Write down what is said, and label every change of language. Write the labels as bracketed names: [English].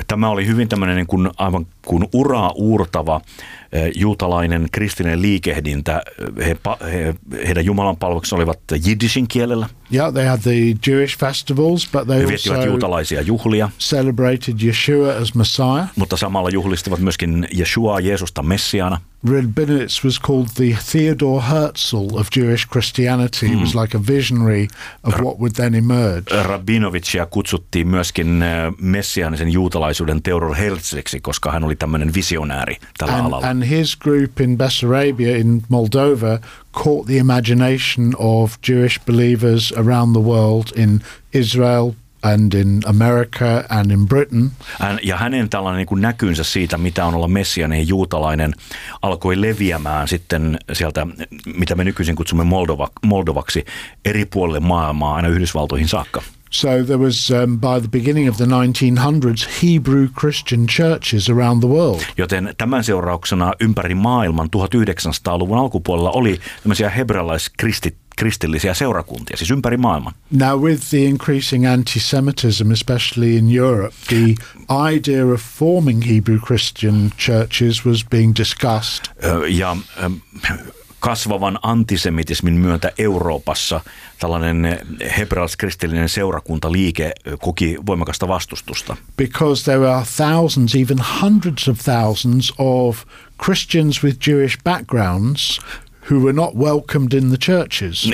[Finnish] Tämä oli hyvin tämmöinen niin kuin aivan kuin uraa uurtava juutalainen kristillinen liikehdintä. Heidän Jumalan palveluksensa olivat jiddishin kielellä. [English] Yeah, they had the Jewish festivals, but they also [Finnish] juutalaisia juhlia. [English] Celebrated Yeshua as Messiah. [Finnish] Mutta samalla juhlistivat myöskin Yeshua Jeesusta messiaana. [English] Rabinovich was called the Theodor Herzl of Jewish Christianity. He was like a visionary of what would then emerge. [Finnish] Rabinovichia kutsuttiin myöskin messiaanisen juutalaisuuden Theodor Herzliksi, koska hän oli tämmöinen visionääri tällä alalla. [English] And his group in Bessarabia in Moldova caught the imagination of Jewish believers around the world in Israel and in America and in Britain. [Finnish] Ja hänen tällainen niin kuin näkynsä siitä, mitä on olla messianinen juutalainen, alkoi leviämään sitten sieltä, mitä me nykyisin kutsumme Moldovaksi, eri puolille maailmaa aina Yhdysvaltoihin saakka. [English] So there was, by the beginning of the 1900s, Hebrew Christian churches around the world. [Finnish] Joten tämän seurauksena ympäri maailman 1900-luvun alkupuolella oli tämmöisiä kristillisiä seurakuntia, siis ympäri maailman. [English] Now with the increasing anti-Semitism, especially in Europe, the idea of forming Hebrew Christian churches was being discussed. [Finnish] Ja kasvavan antisemitismin myötä Euroopassa tällainen hebraalaiskristillinen seurakuntaliike koki voimakasta vastustusta. [English] Because there are thousands, even hundreds of thousands of Christians with Jewish backgrounds who were not welcomed in the churches.